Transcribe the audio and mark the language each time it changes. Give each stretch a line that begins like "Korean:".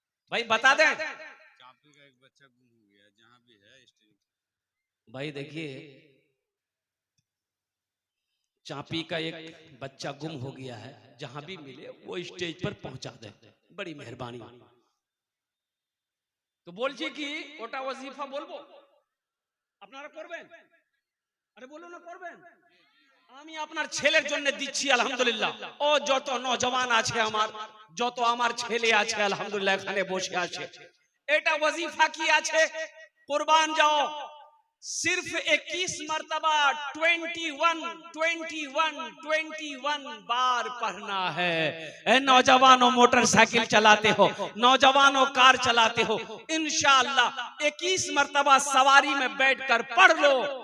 Hindi: भाई बता दें, चापे का एक बच्चा गुम हो गया जहाँ भी है। भाई देखिए चापी का एक बच्चा गुम हो गया है, जहां भी मिले वो स्टेज पर पहुंचा दे, बड़ी मेहरबानी। तो
Bangla: बोलছি কি ওটা ওয়াজিফা বলবো, আপনারা করবেন? আরে বলো না করবেন। আমি আপনার ছেলের জন্য দিচ্ছি আলহামদুলিল্লাহ। ও যত নওজওয়ান আছে আমার, যত আমার ছেলে আছে আলহামদুলিল্লাহ এখানে বসে আছে, এটা ওয়াজিফা কি আছে কুরবান যাও।
Hindi: सिर्फ 21 मर्तबा 21 बार पढ़ना है। नौजवानों मोटरसाइकिल चलाते हो, नौजवानों कार चलाते हो, इंशाअल्लाह 21 मर्तबा सवारी में बैठकर पढ़ लो।